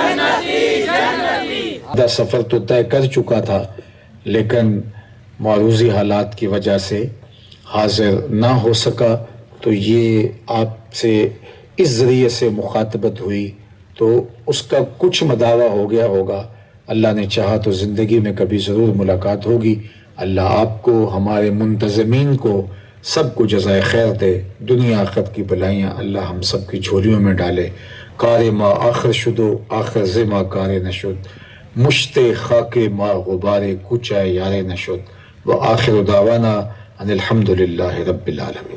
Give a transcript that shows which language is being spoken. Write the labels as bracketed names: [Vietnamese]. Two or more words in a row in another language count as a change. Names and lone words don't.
[Urdu] دا سفر تو طے کر چکا تھا، لیکن معروضی حالات کی وجہ سے حاضر نہ ہو سکا، تو یہ آپ سے اس ذریعے سے مخاطبت ہوئی تو اس کا کچھ مداوع ہو گیا ہوگا۔ اللہ نے چاہا تو زندگی میں کبھی ضرور ملاقات ہوگی۔ اللہ آپ کو، ہمارے منتظمین کو، سب کو جزائے خیر دے، دنیا آخرت کی بلائیاں اللہ ہم سب کی جھولیوں میں ڈالے۔ [Persian] کار ما آخر شدو آخر زما کار نشد، مشت خاک ما غبار کوچہ یار نشد، [Arabic] و آخر دعوانا ان الحمدللہ رب العالمین۔